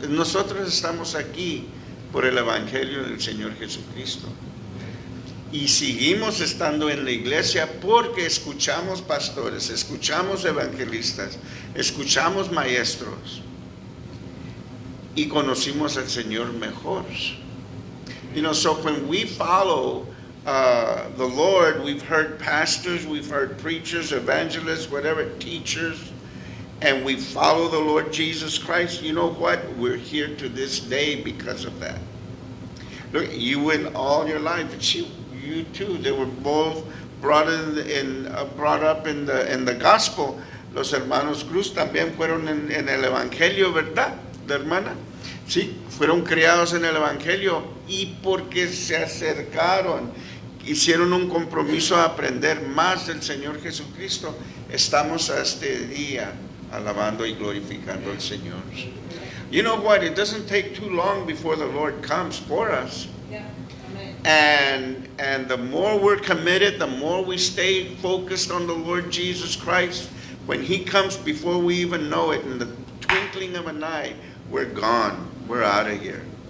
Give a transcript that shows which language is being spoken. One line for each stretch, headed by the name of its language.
Spanish: Nosotros estamos aquí por el Evangelio del Señor Jesucristo. Y seguimos estando en la iglesia porque escuchamos pastores, escuchamos evangelistas, escuchamos maestros y conocimos al Señor mejor.
English: So when we follow the Lord, we've heard pastors, we've heard preachers, evangelists, whatever, teachers, and we follow the Lord Jesus Christ. You know what? We're here to this day because of that. Look, you went all your life, and you too. They were both brought up in the gospel.
Spanish: Los hermanos Cruz también fueron en el evangelio, ¿verdad, la hermana? Sí, fueron criados en el evangelio y porque se acercaron, hicieron un compromiso a aprender más del Señor Jesucristo, estamos a este día alabando y glorificando al Señor.
English: You know what? It doesn't take too long before the Lord comes for us. Yeah. Amen. And the more we're committed, the more we stay focused on the Lord Jesus Christ, when He comes before we even know it, in the twinkling of an eye, we're gone. We're out of here.